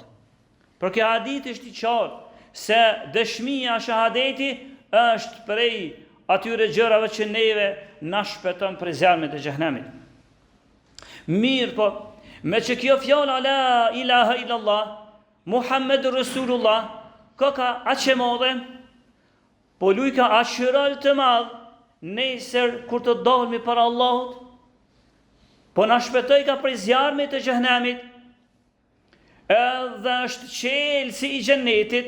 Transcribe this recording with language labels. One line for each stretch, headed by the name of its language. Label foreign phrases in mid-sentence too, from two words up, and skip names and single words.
Albanian: Për kjo hadith është i qartë se dëshmia shahadeti është prej atyre gjërave që neve na shpëton prej zjarmit të xhehenemit. Mirë po, me që kjo fjala
Arabic: لا إله إلا الله محمد رسول الله
Albanian: ka aq e madhe, po luj ka aq rol të madh nesër kur të dalmi para Allahut, po na shpëtoi ka prej zjarmit të xhehenemit, edhe është qelësi i xhenetit.